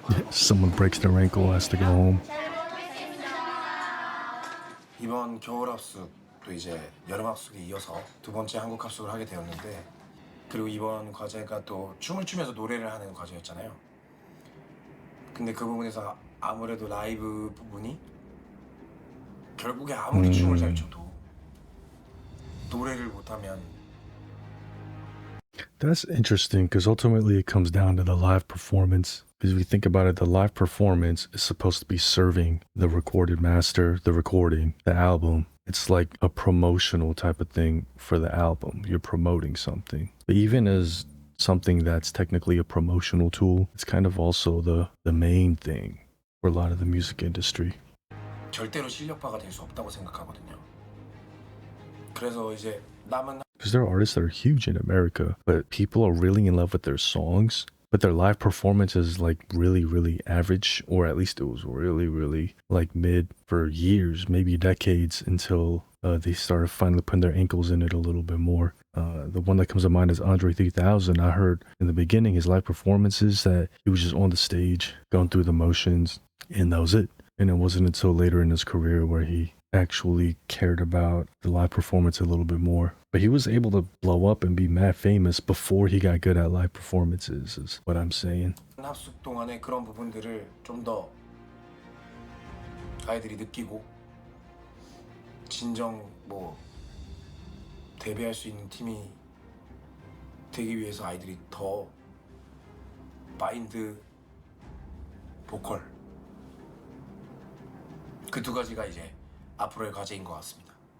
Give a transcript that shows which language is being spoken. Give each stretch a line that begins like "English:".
English: Someone breaks their ankle, has to go home.
Korean: 이번 겨울 합숙도 이제 여름 합숙에 이어서 두 번째 한국 합숙을 하게 되었는데 그리고 이번 과제가 또 춤을 추면서 노래를 하는 과제였잖아요. 근데 그 부분에서 아무래도 라이브 부분이 결국에 아무리 춤을 잘 춰도 노래를 못하면
English: That's interesting because ultimately it comes down to the live performance. Because if you think about it, the live performance is supposed to be serving the recorded master, the recording, the album. It's like a promotional type of thing for the album. You're promoting something. But even as something that's technically a promotional tool, it's kind of also the main thing. for a lot of the music industry.
Korean: 절대로 실력파가 될 수 없다고 생각하거든요. 그래서 이제 남은
English: Because there are artists that are huge in America, but people are really in love with their songs, but their live performance is like really, really average, or at least it was really, really like mid for years, maybe decades, until they started finally putting their ankles in it a little bit more. The one that comes to mind is Andre 3000. I heard in the beginning his live performances that he was just on the stage going through the motions, and that was it. And it wasn't until later in his career where he actually cared about the live performance a little bit more. But he was able to blow up and be mad famous before he got good at live performances, is what I'm saying.
Korean: 합숙 동안에 그런 부분들을 좀 더 아이들이 느끼고 진정 뭐 데뷔할 수 있는 팀이 되기 위해서 아이들이 더 마인드, 보컬 그 두 가지가 이제 앞으로의 과제인 것 같습니다.